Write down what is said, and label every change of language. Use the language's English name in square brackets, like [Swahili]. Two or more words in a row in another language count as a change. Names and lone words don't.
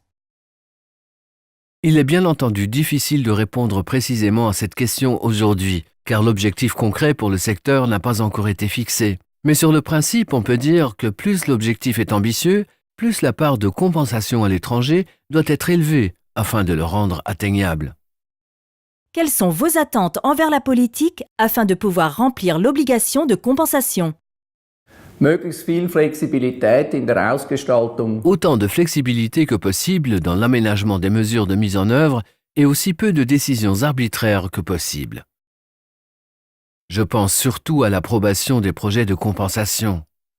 [French] Il est bien entendu difficile de répondre précisément à cette question aujourd'hui, car l'objectif concret pour le secteur n'a pas encore été fixé. Mais sur le principe, on peut dire que plus l'objectif est ambitieux, plus la part de compensation à l'étranger doit être élevée afin de le rendre atteignable. Quelles sont vos attentes envers la politique afin de pouvoir remplir l'obligation de compensation? [German] möglichst viel Flexibilität in der Ausgestaltung. [French] Autant de flexibilité que possible dans l'aménagement des mesures de mise en œuvre et aussi peu de décisions arbitraires que possible. Je pense surtout à l'approbation des projets de compensation.